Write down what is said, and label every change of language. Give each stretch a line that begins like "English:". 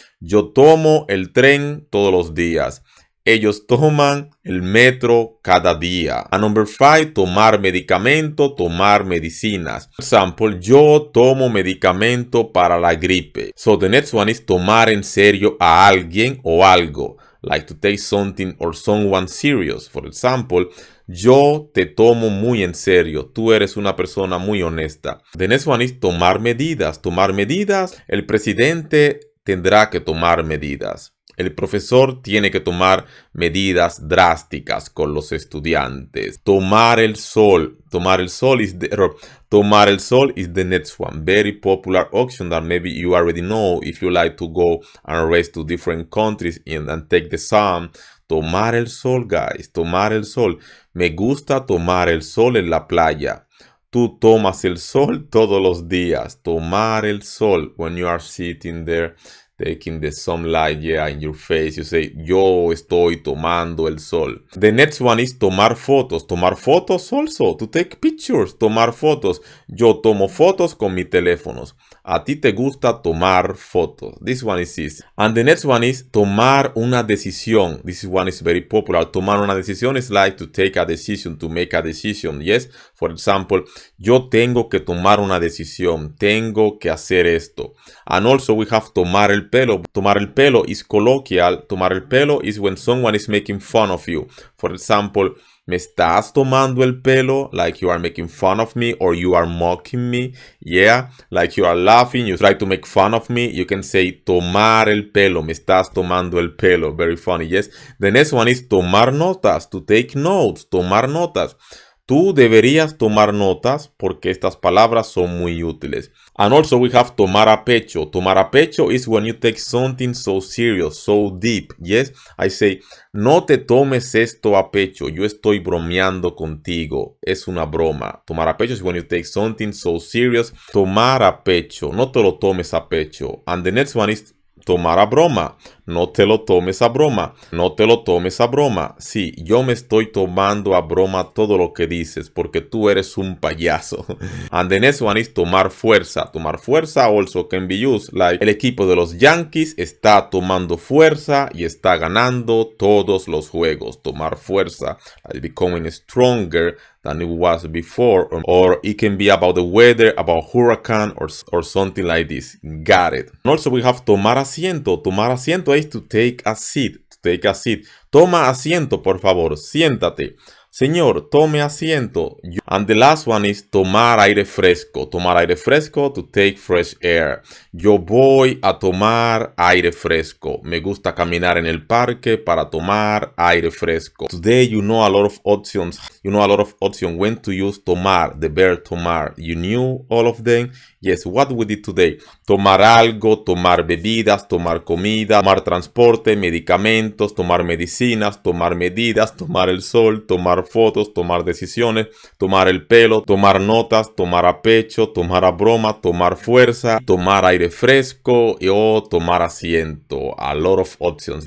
Spanish: Yo tomo el tren todos los días. Ellos toman el metro cada día.
English: And number 5,
Spanish: tomar medicamento, tomar medicinas.
English: For example,
Spanish: yo tomo medicamento para la gripe.
English: So the next one is
Spanish: tomar en serio a alguien o algo.
English: Like to take something or someone serious. For example,
Spanish: yo te tomo muy en serio. Tú eres una persona muy honesta.
English: The next one is
Spanish: tomar medidas. Tomar medidas. El presidente tendrá que tomar medidas. El profesor tiene que tomar medidas drásticas con los estudiantes. Tomar el sol.
English: Tomar el sol is the next one. Very popular option that maybe you already know if you like to go and race to different countries and take the sun.
Spanish: Tomar el sol, guys. Tomar el sol. Me gusta tomar el sol en la playa. Tú tomas el sol todos los días. Tomar el sol.
English: When you are sitting there taking the sunlight, in your face, you say,
Spanish: yo estoy tomando el sol.
English: The next one is tomar fotos. Tomar fotos also, to take pictures. Tomar fotos.
Spanish: Yo tomo fotos con mis teléfonos. A ti te gusta tomar fotos.
English: This one is easy. And the next one is tomar una decisión. This one is very popular. Tomar una decisión is like to take a decision, to make a decision. Yes, for example,
Spanish: yo tengo que tomar una decisión. Tengo que hacer esto.
English: And also we have tomar el pelo. Tomar el pelo is colloquial. Tomar el pelo is when someone is making fun of you. For example,
Spanish: me estás tomando el pelo,
English: like you are making fun of me or you are mocking me. Yeah, like you are laughing, you try to make fun of me. You can say tomar el pelo.
Spanish: Me estás tomando el pelo.
English: Very funny, yes. The next one is tomar notas, to take notes.
Spanish: Tomar notas. Tú deberías tomar notas porque estas palabras son muy útiles.
English: And also we have tomar a pecho. Tomar a pecho is when you take something so serious, so deep. Yes, I say,
Spanish: no te tomes esto a pecho. Yo estoy bromeando contigo. Es una broma.
English: Tomar a pecho is when you take something so serious.
Spanish: Tomar a pecho. No te lo tomes a pecho.
English: And the next one is
Spanish: tomar a broma. No te lo tomes a broma. No te lo tomes a broma. Sí, yo me estoy tomando a broma todo lo que dices porque tú eres un payaso.
English: And the next one is tomar fuerza. Tomar fuerza also can be used like
Spanish: el equipo de los Yankees está tomando fuerza y está ganando todos los juegos. Tomar fuerza.
English: Like becoming stronger than it was before, or it can be about the weather, about hurricane or something like this. Got it. And also we have tomar asiento. Tomar asiento is to take a seat. To take a seat.
Spanish: Toma asiento, por favor. Siéntate. Señor, tome asiento.
English: And the last one is tomar aire fresco. Tomar aire fresco, to take fresh air.
Spanish: Yo voy a tomar aire fresco. Me gusta caminar en el parque para tomar aire fresco.
English: Today you know a lot of options. You know a lot of options when to use tomar, the verb tomar. You knew all of them? Yes, what we did today.
Spanish: Tomar algo, tomar bebidas, tomar comida, tomar transporte, medicamentos, tomar medicinas, tomar medidas, tomar el sol, tomar fotos, tomar decisiones, tomar el pelo, tomar notas, tomar a pecho, tomar a broma, tomar fuerza, tomar aire fresco o tomar asiento.
English: A lot of options.